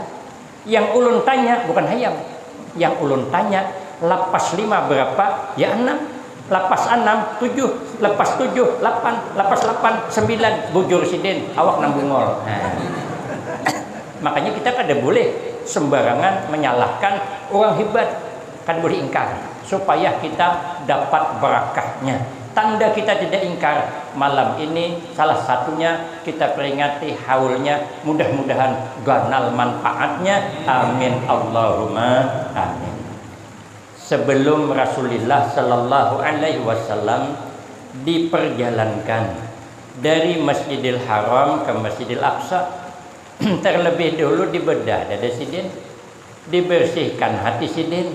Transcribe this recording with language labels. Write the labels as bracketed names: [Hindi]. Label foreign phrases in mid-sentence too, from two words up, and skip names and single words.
[Banjar] Yang ulun tanya bukan hayam. Yang ulun tanya lapas 5 berapa? Ya 6. Lapas 6, 7, lepas 7, 8, lapas 8, 9, bujur sidin, awak nang bungol. Makanya kita kada boleh sembarangan menyalahkan orang hebat, kada boleh ingkar supaya kita dapat barakahnya. Tanda kita tidak ingkar malam ini salah satunya kita peringati haulnya, mudah-mudahan ganal manfaatnya. [Arabic] آمين اللهم آمين. [Indonesian] Sebelum Rasulullah [Arabic] صلى الله عليه وسلم [Indonesian] diperjalankan dari Masjidil Haram ke Masjidil Aqsa, terlebih dulu dibedah dada sidin, dibersihkan hati sidin.